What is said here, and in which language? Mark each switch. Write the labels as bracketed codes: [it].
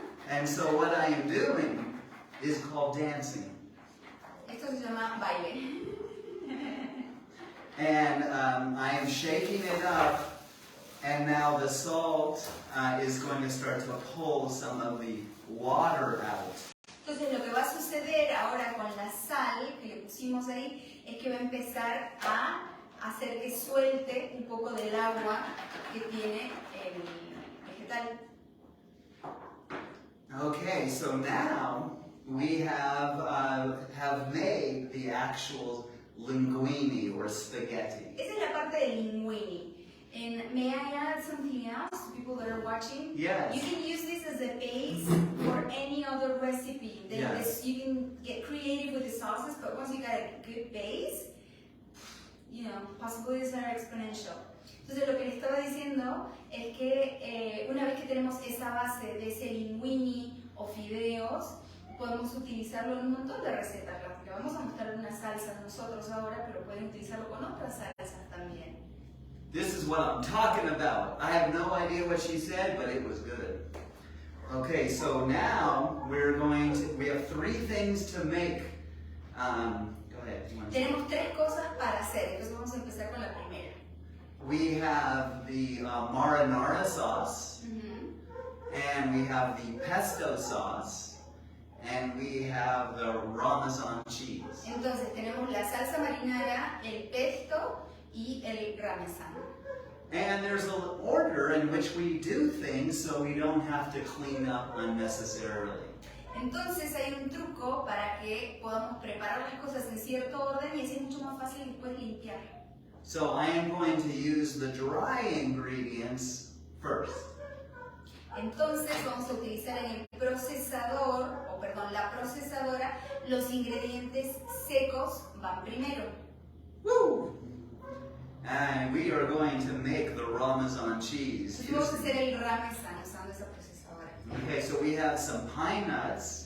[en] And so what I am doing is called dancing. [es] Esto se llama baile. [en] And I am shaking it up, and now the salt is going to start to pull some of the water out. [es] Entonces lo que va a suceder ahora con la sal que le pusimos ahí es que va a empezar a hacer que suelte un poco del agua que tiene el vegetal. [en] Okay, so now we have made the actual linguini or spaghetti. [es] Esa es la parte del linguini. [en] And may I add something else to people that are watching? Yes. You can use this as a base for any other recipe. Yes. You can get creative with the sauces, but once you got a good base, you know, possibilities are exponential. [es] Entonces lo que le estaba diciendo es que una vez que tenemos esa base de ese linguini o fideos, podemos utilizarlo en un montón de recetas. Le vamos a mostrar una salsa nosotros ahora, pero pueden utilizarlo con otras salsas también. [en] This is what I'm talking about. I have no idea what she said, but it was good. Okay, so now we have 3 things to make. Go ahead. [es] Tenemos 3 cosas para hacer, entonces vamos a empezar con la primera. [en] We have the marinara sauce, and we have the pesto sauce, and we have the Parmesan cheese. [es] Entonces tenemos la salsa marinara, el pesto y el parmesano. [en] And there's an order in which we do things so we don't have to clean up unnecessarily. [es] Entonces hay un truco para que podamos preparar las cosas en cierto orden y así es mucho más fácil después limpiar. [en] So I am going to use the dry ingredients first. [es] Entonces vamos a utilizar en el procesador, la procesadora, los ingredientes secos van primero. Woo! [en] And we are going to make the Parmesan cheese. [es] Entonces vamos a hacer el parmesano usando esa procesadora. [en] Okay, so we have some pine nuts.